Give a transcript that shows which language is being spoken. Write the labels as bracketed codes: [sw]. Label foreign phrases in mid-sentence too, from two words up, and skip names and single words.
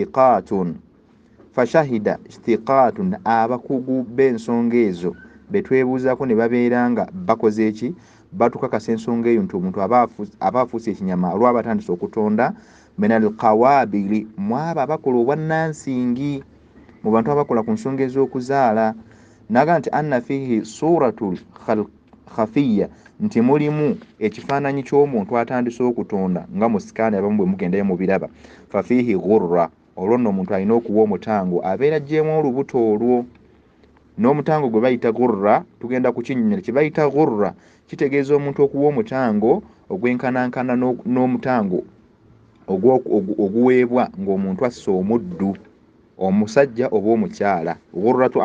[lg] thiqatun abakugu b'ensonga ezo betwebuuzaako ne babeera nga bakoze eki batukakasa ensonga eyo nti omuntu aba afuuse ekinyama olwaba atandise okutonda [ar] من القوابل [lg] mwabo abakola obwannansingi mu bantu abakola ku nsonga ez'okuzaala naga nti [ar] أن فيه صورة خفية [lg] nti mulimu ekifaananyi ky'omuntu atandise okutonda nga mu sikaani abamu bwe mugendayo mu biraba [ar] ففيه غرة [lg] olwo nno omuntu alina okuwa omutango abeera ajjeemu olubuto olwo n'omutango gwe bayita gurra tugenda kukinnyonnyola kye bayita gurra kitegeeza omuntu okuwa omutango ogwenkanankana n'omutango oguweebwa ng'omuntu assa omuddu omusajja oba omukyala gurratu